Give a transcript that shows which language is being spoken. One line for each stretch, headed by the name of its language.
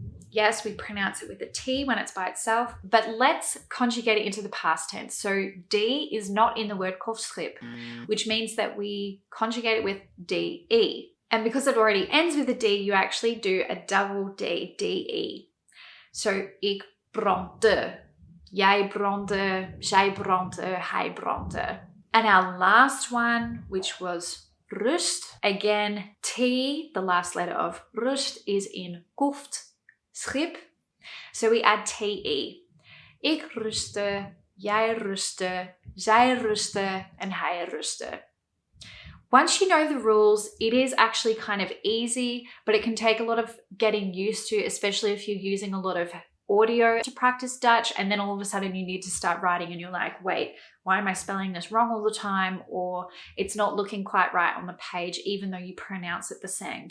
English: Yes, we pronounce it with a T when it's by itself, but let's conjugate it into the past tense. So D is not in the word hoofdschip, which means that we conjugate it with DE. And because it already ends with a D, you actually do a double D, DE.
Dutch: So ik brandde, jij brandde, zij brandde, hij brandde.
English: And our last one, which was rust, again, T, the last letter of rust, is in hoofdschip. So we add TE.
Dutch: Ik rustte, jij rustte, zij rustte, and hij rustte.
English: Once you know the rules, it is actually kind of easy, but it can take a lot of getting used to, especially if you're using a lot of audio to practice Dutch, and then all of a sudden you need to start writing and you're like, wait, why am I spelling this wrong all the time? Or it's not looking quite right on the page, even though you pronounce it the same.